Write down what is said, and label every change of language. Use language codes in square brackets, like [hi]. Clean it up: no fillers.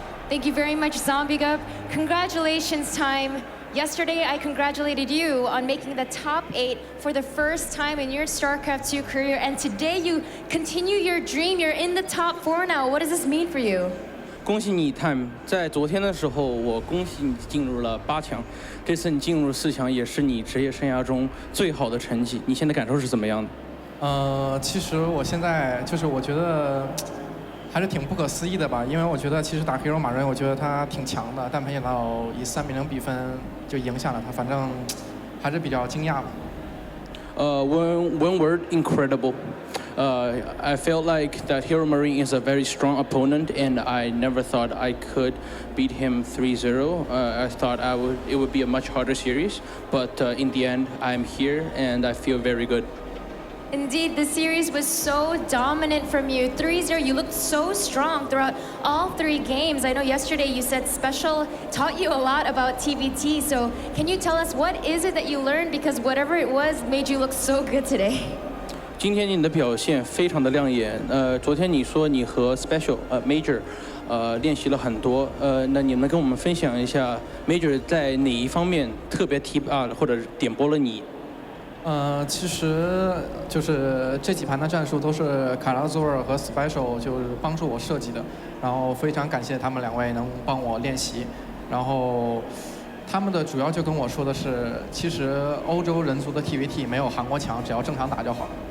[en] Thank you very much, Zombie Gup. Congratulations, Time. Yesterday, I congratulated you on making the top 8 for the first time in your StarCraft 2 career, and today you continue your dream. You're in the top 4 now. What does this mean for you? [zh] 恭喜你 ，Time！在昨天的时候，我恭喜你进入了8强。这次你进入4强，也是你职业生涯中最好的成绩。你现在感受是怎么样的？其实我现在就是我觉得还是挺不可思议的吧，因为我觉得其实打 HeroMarine， 我觉得他挺强的，但没想到以3-0比分就赢下了他，反正还是比较惊讶吧。 [en] One word, incredible. I felt like that HeroMarine is a very strong opponent, and I never thought I could beat him 3-0. I thought it would be a much harder series, but in the end, I'm here and I feel very good. Indeed, the series was so dominant from you. 3-0, you looked so strong throughout all 3 games. I know yesterday you said Special taught you a lot about TvT, so can you tell us what is it that you learned, because whatever it was made you look so good today? [zh] 今天你的表现非常的亮眼。昨天你说你和 Special Major 练习了很多。那你能跟我们分享一下 Major 在哪一方面特别提或者点拨了你？其实就是这几盘的战术都是卡拉佐尔和 Special 就是帮助我设计的，然后非常感谢他们2位能帮我练习，然后他们的主要就跟我说的是，其实欧洲人族的 TvT 没有韩国强，只要正常打就好了。